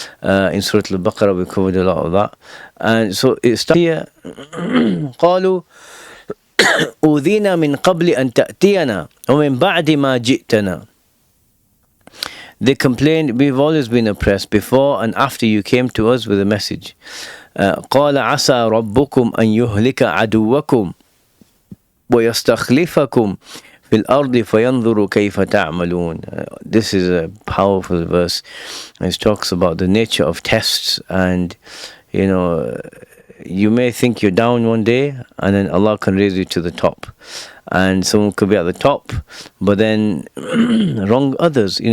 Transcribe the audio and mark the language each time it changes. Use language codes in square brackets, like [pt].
[en] In Surah Al-Baqarah we covered a lot of that. And so it starts here. [ar] قالوا أوذينا من قبل أن تأتينا ومن بعد ما جئتنا. [en] They complained, we've always been oppressed before and after you came to us with a message. [ar] قال عسى ربكم أن يهلك عدوكم ويستخلفكم في الأرض فينظر كيف تعملون. [en] This is a powerful verse. It talks about the nature of tests, and you may think you're down one day and then Allah can raise you to the top. And someone could be at the top, but then wrong others.